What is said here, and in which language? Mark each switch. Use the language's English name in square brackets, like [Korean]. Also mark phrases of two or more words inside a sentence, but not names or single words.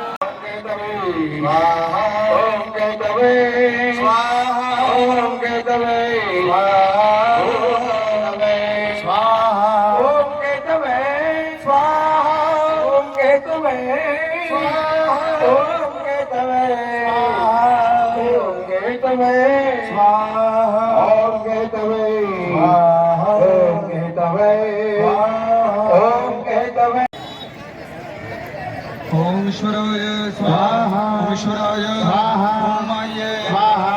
[Sanskrit] ઓમ કેતવે સ્વાહા ઓમ કેતવે સ્વાહા ઓમ કેતવે સ્વાહા ઓમ કેતવે સ્વાહા ઓમ કેતવે ઓમ કેતવે સ્વાહા ઓમ કેતવે સ્વાહા ઓમ કેતવે ઓમ કેતવે ओम ईश्वराय स्वाहा ओम ईश्वराय स्वाहा ओम माये स्वाहा